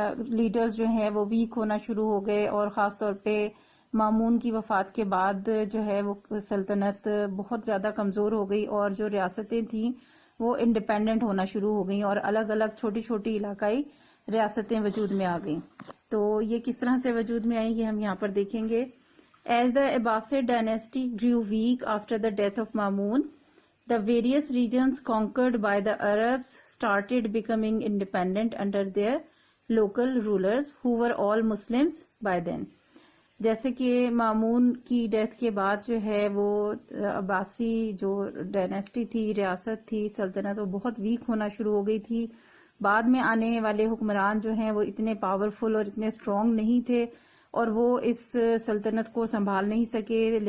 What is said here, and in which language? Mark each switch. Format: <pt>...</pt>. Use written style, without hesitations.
<ur>Leaders جو ہیں وہ ویک ہونا شروع ہو گئے، اور خاص طور پہ مامون کی وفات کے بعد جو ہے وہ سلطنت بہت زیادہ کمزور ہو گئی، اور جو ریاستیں تھیں وہ انڈیپینڈنٹ ہونا شروع ہو گئیں، اور الگ الگ چھوٹی چھوٹی علاقائی ریاستیں وجود میں آ گئیں. تو یہ کس طرح سے وجود میں آئیں گے ہم یہاں پر دیکھیں گے.</ur> <en>As the Abbasid dynasty grew weak after the death of Mamun, the various regions conquered by the Arabs started becoming independent under their local rulers who were all Muslims by then.</en> <ur>جیسے کہ مامون کی ڈیتھ کے بعد جو ہے وہ عباسی جو ڈائنیسٹی تھی، ریاست تھی، سلطنت، وہ بہت ویک ہونا شروع ہو گئی تھی. بعد میں آنے والے حکمران جو ہیں وہ اتنے پاورفل اور اتنے اسٹرانگ نہیں تھے، اور وہ اس سلطنت کو سنبھال نہیں سکے.</ur>